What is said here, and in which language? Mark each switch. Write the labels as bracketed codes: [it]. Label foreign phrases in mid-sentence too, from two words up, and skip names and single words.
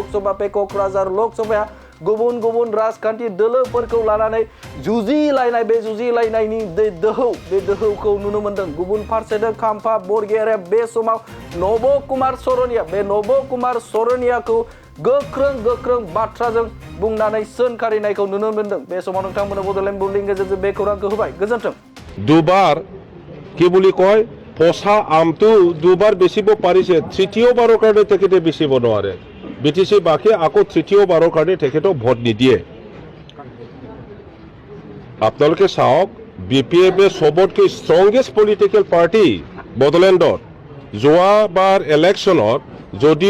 [brx] लकसभाया गुबुन राजखान्थि दोलोफोरखौ लानानै जुजिलायनाय बे जुजिलायनायनि दोहौखौ नुनो मोनदों गुबुन फारसेथिं खाम्फा बरगयारिया बे समाव नब कुमार सरनियाखौ गोख्रों बाथ्राजों बुंनानै सोंखारिनायखौ नुनो मोनदों बे समाव नोंथांमोना बड'लेण्ड बुलेटिननि गेजेरजों बे खौरांखौ होबाय गोजोन्थों [as] দুবাৰ কি বুলি কয় পচা আমটো দুবাৰ বেচিব পাৰিছে তৃতীয়বাৰৰ কাৰণে তেখেতে বেচিব নোৱাৰে BTC বাকি আকৌ তৃতীয়বাৰৰ কাৰণে তেখেতক ভোট নিদিয়ে আপোনালোকে চাওক BPF সবতকৈ [en] strongest political party [as] বডলেণ্ডত যোৱাবাৰ ইলেকশ্যনত যদিও